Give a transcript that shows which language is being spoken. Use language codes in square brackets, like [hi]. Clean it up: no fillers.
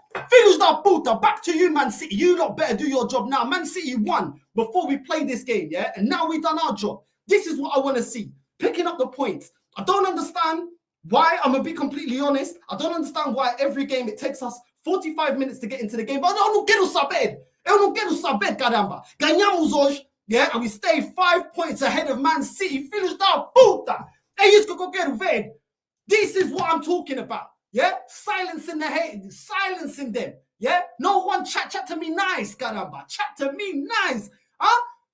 [pt] Filhos da puta, [en] back to you, Man City. You lot better do your job now. Man City won before we played this game, yeah? And now we've done our job. This is what I want to see. Picking up the points. I don't understand why, I'm going to be completely honest, I don't understand why every game it takes us 45 minutes to get into the game. [pt] But eu não quero saber, caramba. Ganhamos hoje, yeah? [en] And we stay 5 points ahead of Man City. [pt] Filhos da puta. É isso que eu quero ver. [en] This is what I'm talking about. Yeah, silencing the hate, silencing them. Yeah, no one chat to me nice, caramba. Chat to me nice. Huh?